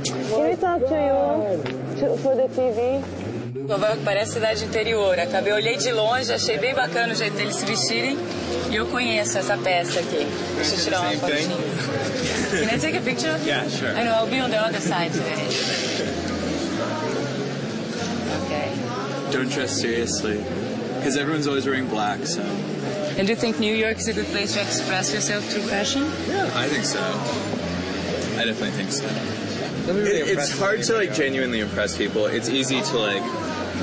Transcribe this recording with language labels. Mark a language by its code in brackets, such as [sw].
[en] Can we talk to you for the TV? [pt] Nova York parece cidade interior. Olhei de longe, achei bem bacana o jeito deles se vestirem. E eu conheço essa peça aqui. Deixa eu tirar uma fotinha. [en] Can I take a picture? Yeah, sure. I know, I'll be on the other side today. Okay. Don't dress seriously, because everyone's always wearing black, so. And do you think New York is a good place to express yourself through fashion? Yeah, I think so. I definitely think so. It's hard to genuinely impress people. It's easy to